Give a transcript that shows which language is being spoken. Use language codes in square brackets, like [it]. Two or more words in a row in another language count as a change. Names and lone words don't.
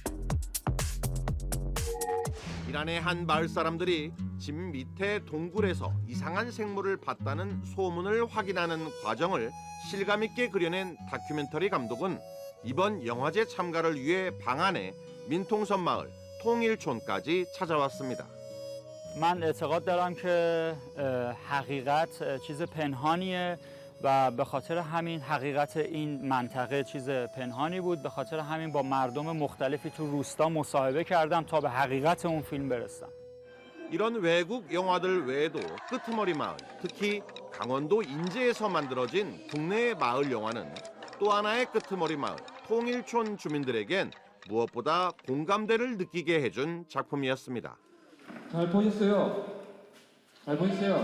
[ko] 이란의 한 마을 사람들이 집 밑에 동굴에서 이상한 생물을 봤다는 소문을 확인하는 과정을 실감 있게 그려낸 다큐멘터리 감독은 이번 영화제 참가를 위해 방안에 민통선 마을 통일촌까지 찾아왔습니다. [fa] من اعتقاد دارم که حقیقت چیز پنهانیه و به خاطر همین حقیقت این منطقه چیز پنهانی بود. به خاطر همین با مردم مختلفی تو روستا مصاحبه کردم تا به حقیقت اون فیلم برسم. [ko] 이런 외국 영화들 외에도 끄트머리 마을, 특히 강원도 인제에서 만들어진 국내의 마을 영화는 또 하나의 끄트머리 마을, 통일촌 주민들에겐 무엇보다 공감대를 느끼게 해준 작품이었습니다. 잘 보셨어요? 잘 보셨어요?